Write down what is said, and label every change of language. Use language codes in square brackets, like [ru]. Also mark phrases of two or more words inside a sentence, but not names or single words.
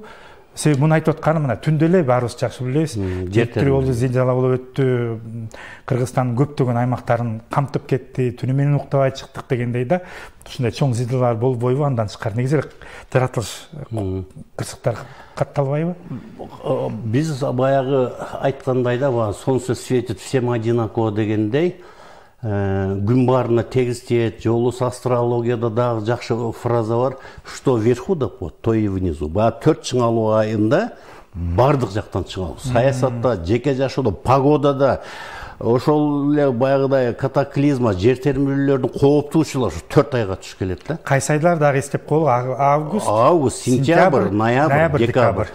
[ky] Себеби муну айтып атканым мына түндө эле баарыбыз жакшы билебиз. Жеттир болду, зилзала болуп өттү. Кыргызстандын көптөгөн аймактарын камтып кетти. Түнү менен уктабай чыктык дегендей да. Ушундай чоң зилзалалар болбойбу? Андан тышкары негизи эле жаратылыш кырсыктар катталбайбы? Биз баягы айткандай да, [ru] солнце светит всем одинаково [ky] дегендей, күн баарына тегиз тиет, же болбосо астрологияда дагы жакшы фраза бар, [ru] что вверху [ky] деп коет, [ru] то и внизу. [ky] Баягы 4 чыңалуу айында бардык жактан чыңалуу. Саясатта, жеке жашоодо, погодада, ошол эле баягыдай катаклизма, жер термелүүлөрдүн кооптуучулары 4 айга түшүп келет да. Кайсы айлар дагы эстеп коелу? Август, сентябрь, ноябрь, декабрь.